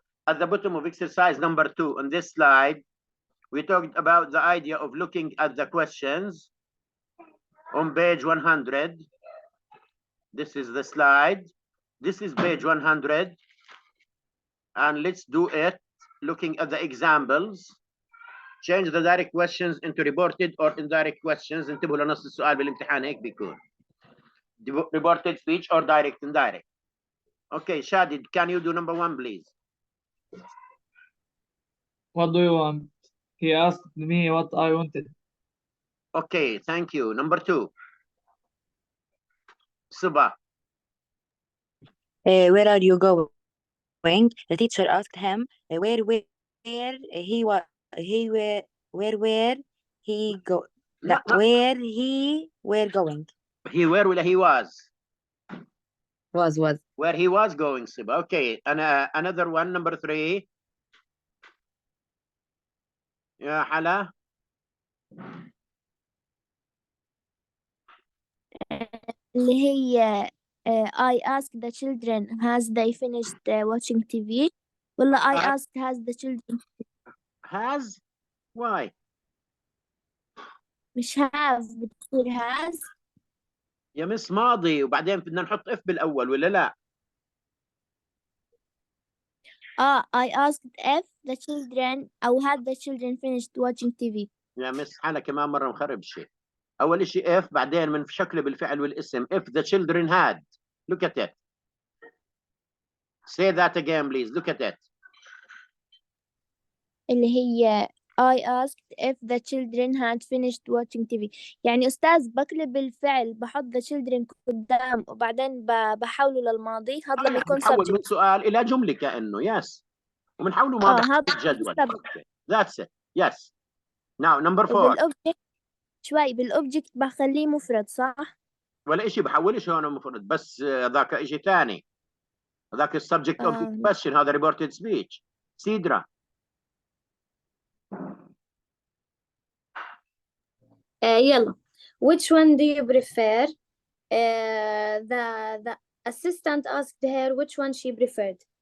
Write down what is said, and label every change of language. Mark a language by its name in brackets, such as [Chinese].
[English] At the bottom of exercise number 2 on this slide, we talked about the idea of looking at the questions on page 100. This is the slide. This is page 100. And let's do it looking at the examples. Change the direct questions into reported or indirect questions. [Arabic] انتبهوا لنص السؤال بالامتحان هيك بيكون. [English] Reported speech or direct indirect. Okay, Shadid, can you do number 1, please? What do you want? He asked me what I wanted. Okay, thank you. Number 2. Suba. Where are you going? The teacher asked him where he was where he go [Arabic] لا. [English] where he were going. He where [Arabic] ولا [English] he was? Was Where he was going, Suba. Okay, and another one, number 3. [Arabic] يا حلا. اللي هي [English] I asked the children has they finished watching TV [Arabic] ولا [English] I asked has the children Has? Why? [Arabic] مش have بتصير has يا مس ماضي وبعدين بدنا نحط if بالأول ولا لا؟ [English] I asked if the children [Arabic] أو [English] had the children finished watching TV. [Arabic] يا مس حالة كمان مرة مخرب شيء. أول شيء if بعدين من شكله بالفعل والاسم. [English] If the children had. Look at it. Say that again, please. Look at it. [Arabic] اللي هي [English] I asked if the children had finished watching TV. [Arabic] يعني أستاذ بقلب الفعل بحط [English] the children [Arabic] قدام وبعدين بحوله للماضي. هذا لما يكون بنحول من [English] subject. [Arabic] سؤال إلى جملة كأنه [English] yes. [Arabic] وبنحوله ماضي هذا الجدول. [English] subject. That's it. Yes. Now number 4. [Arabic] وبالأوبجكت شوي بالأوبجكت بخليه مفرد صح؟ ولا إشي بحولش هون مفرد بس ذاك إشي ثاني. ذاك السبجكت [English] of the question. [Arabic] هذا reported speech. سيدرا. يلا. [English] Which one do you prefer? The assistant asked her which one she preferred.